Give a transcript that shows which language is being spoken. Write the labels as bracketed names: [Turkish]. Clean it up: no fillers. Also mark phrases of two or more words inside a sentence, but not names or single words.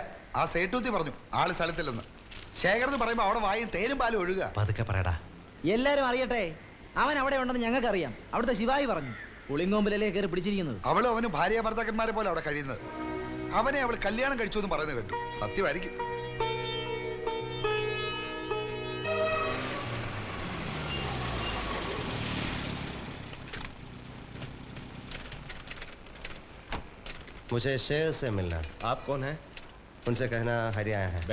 [Malayalam] ആ സേട്ടൂത്തി പറഞ്ഞു ആള് സ്ഥലത്തില്ലെന്ന്. ശേഖർ എന്ന് പറയുമ്പോ അവിടെ വായും തേനും പാലും ഒഴുകുക. പതുക്കെ പറയടാ. എല്ലാരും അറിയട്ടെ, അവൻ അവിടെ ഉണ്ടെന്ന് ഞങ്ങൾക്ക് അറിയാം. അവിടുത്തെ ശിവായി പറഞ്ഞു. പുളിങ്ങോമ്പിലല്ലേ കയറി പിടിച്ചിരിക്കുന്നത്. അവളും അവനും ഭാര്യ ഭർത്താക്കന്മാരെ പോലെ അവിടെ കഴിയുന്നത്. അവനെ അവൾ കല്യാണം കഴിച്ചു എന്ന് പറയുന്നത് കേട്ടു. സത്യമായിരിക്കും. [Hindi] मुझे शेर से मिलना। आप कौन हैं? उनसे कहना हरी आया है।